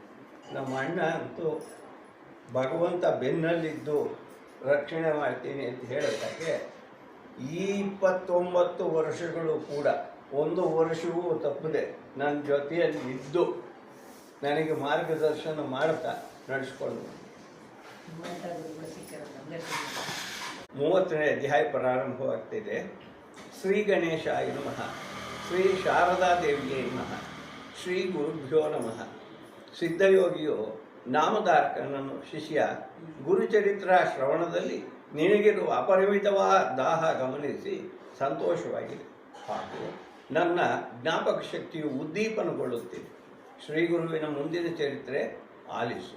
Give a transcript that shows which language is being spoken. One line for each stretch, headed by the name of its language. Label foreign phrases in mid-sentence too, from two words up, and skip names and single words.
Kannada: ನಮ್ಮ ಅಣ್ಣ ಅಂತೂ ಭಗವಂತ ಬೆನ್ನಲ್ಲಿದ್ದು ರಕ್ಷಣೆ ಮಾಡ್ತೀನಿ ಅಂತ ಹೇಳೋದಕ್ಕೆ ಈ 29 ವರ್ಷಗಳು ಕೂಡ ಒಂದು ವರ್ಷವೂ ತಪ್ಪದೆ ನನ್ನ ಜೊತೆಯಲ್ಲಿ ಇದ್ದು ನನಗೆ ಮಾರ್ಗದರ್ಶನ ಮಾಡ್ತಾ ನಡೆಸ್ಕೊಂಡು 30ನೇ ಅಧ್ಯಾಯ ಪ್ರಾರಂಭವಾಗ್ತಿದೆ.
Sanskrit: ಶ್ರೀ ಗಣೇಶಾಯ ನಮಃ, ಶ್ರೀ ಶಾರದಾ ದೇವಿಯೇ ನಮಃ, ಶ್ರೀ ಗುರುಭ್ಯೋ ನಮಃ.
Kannada: ಸಿದ್ಧಯೋಗಿಯು ನಾಮಧಾರಕನನ್ನು ಶಿಷ್ಯ ಗುರುಚರಿತ್ರ ಶ್ರವಣದಲ್ಲಿ ನಿನಗಿರುವ ಅಪರಿಮಿತವಾದ ದಾಹ ಗಮನಿಸಿ ಸಂತೋಷವಾಗಿದೆ ಹಾಗೂ ನನ್ನ ಜ್ಞಾಪಕ ಶಕ್ತಿಯು ಉದ್ದೀಪನಗೊಳ್ಳುತ್ತಿದೆ. ಶ್ರೀ ಗುರುವಿನ ಮುಂದಿನ ಚರಿತ್ರೆ ಆಲಿಸು.